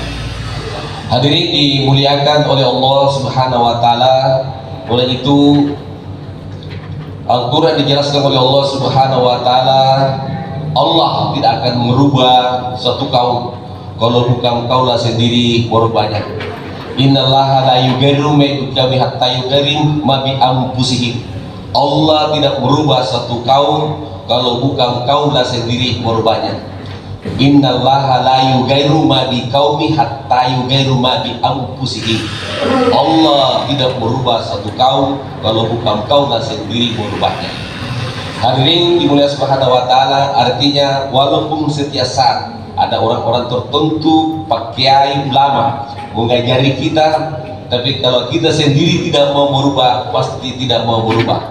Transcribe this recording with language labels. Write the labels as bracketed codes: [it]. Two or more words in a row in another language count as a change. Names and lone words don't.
[id] Hadirin dimuliakan oleh Allah [ar] سبحانه وتعالى, [id] oleh itu Al-Quran dijelaskan oleh Allah [ar] سبحانه وتعالى, [id] Allah tidak akan merubah satu kaum kalau bukan kaulah sendiri merubahnya. [ar] إن الله لا يغير ما بقوم حتى يغيروا ما بأنفسهم. [id] Allah tidak merubah satu kaum kalau bukan kaulah sendiri merubahnya. [ar] إن الله لا يغير ما بقوم حتى يغيروا ما بأنفسهم. [id] Allah tidak merubah satu kaum kalau bukan kaulah sendiri merubahnya. Hadirin dimulai [ar] سبحانه وتعالى, [id] artinya walaupun setiap saat ada orang-orang tertentu, pak kiai, ulama mengajari kita, tapi kalau kita sendiri tidak mau berubah, pasti tidak mau berubah.